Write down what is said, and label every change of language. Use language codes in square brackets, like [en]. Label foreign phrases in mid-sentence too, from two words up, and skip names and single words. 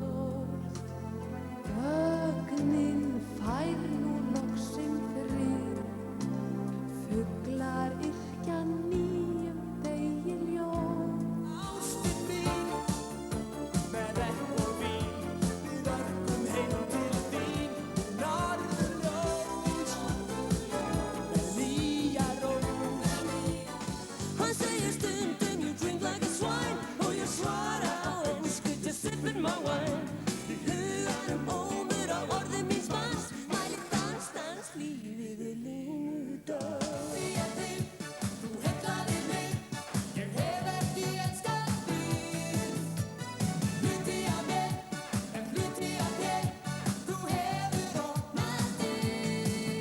[is] Þögnin fær nú loksinn frið, fuglar yrkja nýjum degi ljós. Ástin mín, með ekk og vín, við örkum heim til þín, norðurljós, með nýja rós. Hann segir stundum, [en] you drink like a swine, [is] og ég svara á ensku, [en] just sippin' my wine. [is] Ómur á orðum míns manns, mæli dans, lífið er lindar. Því að þig, þú heitlaðir mig, ég hef ekki elskað þig. Hluti af mér, en hluti af þér, þú hefur opnað þig.